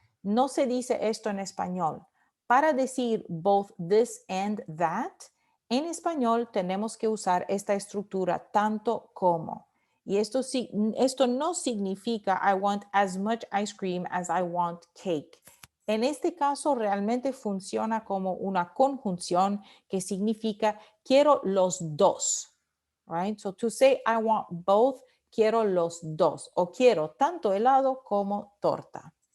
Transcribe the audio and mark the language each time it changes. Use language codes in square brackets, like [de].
[es] No se dice esto en español. Para decir [en] both this and that, [es] en español tenemos que usar esta estructura tanto como. Y esto no significa [en] I want as much ice cream as I want cake. [es] En este caso realmente funciona como una conjunción que significa quiero los dos. Right? [en] So to say I want both, [es] quiero los dos o quiero tanto helado como torta.